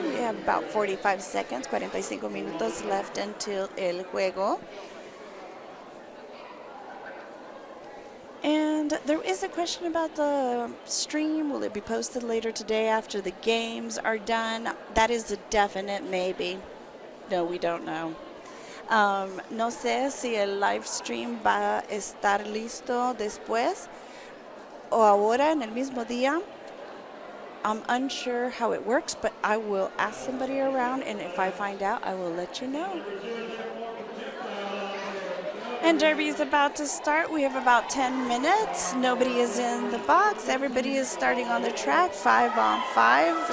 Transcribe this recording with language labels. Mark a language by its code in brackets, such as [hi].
[en] We have about 45 seconds, 45 [es] minutos [en] left until [es] el juego. [en] And there is a question about the stream. Will it be posted later today after the games are done? That is a definite maybe. No, we don't know. [es] No sé si el live stream va a estar listo después o ahora en el mismo día. [en] I'm unsure how it works, but I will ask somebody around, and if I find out, I will let you know. And Derby is about to start. We have about 10 minutes. Nobody is in the box. Everybody is starting on the track, 5-on-5.